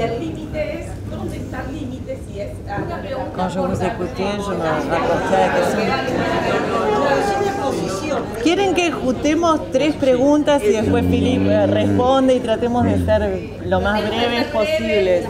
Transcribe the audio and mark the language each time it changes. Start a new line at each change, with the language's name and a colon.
Spanish: el límite es, ¿dónde está el límite? Si es
French: Quand je vous écoutais, je me rapportais à la question.
Spanish: ¿Quieren que juntemos 3 preguntas y después Philippe responde y tratemos de ser lo más breves posible?